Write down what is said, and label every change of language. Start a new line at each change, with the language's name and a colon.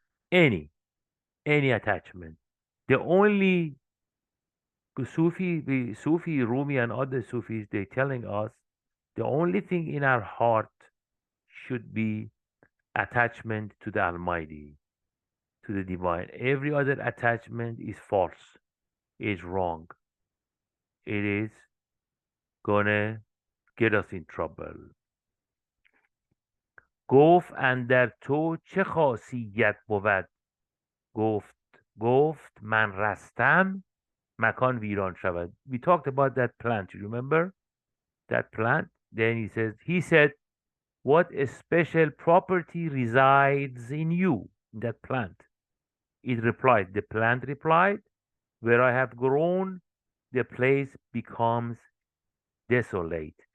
English: Any attachment. The only Sufi, Rumi, and other Sufis, they're telling us the only thing in our heart should be attachment to the Almighty, to the divine. Every other attachment is false, is wrong. It is gonna get us in trouble.
Persian: گفت اندر تو چه خاصیت بود گفت من رستم مکان ویران شود.
English: We talked about that plant. You remember that plant? Then he said, what a special property resides in you, in that plant. The plant replied, where I have grown, the place becomes desolate.